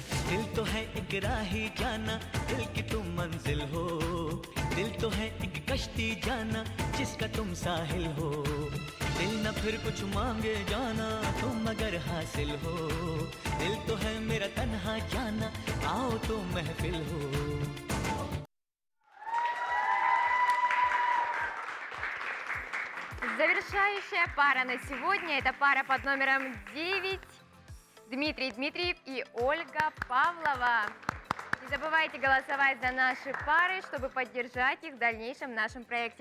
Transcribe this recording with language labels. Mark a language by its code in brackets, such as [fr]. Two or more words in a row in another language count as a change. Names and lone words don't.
[hi] दिल तो है एक राही जाना, दिल की तुम मंजिल हो। दिल तो है एक कश्ती जाना, जिसका तुम साहिल हो। दिल न फिर कुछ मांगे जाना, तुम अगर हासिल हो। दिल तो है मेरा तन्हा जाना, आओ तो महफिल हो। [ru] Завершающая пара на сегодня – это пара под номером 9. Дмитрий Дмитриев и Ольга Павлова. Не забывайте голосовать за наши пары, чтобы поддержать их в дальнейшем в нашем проекте.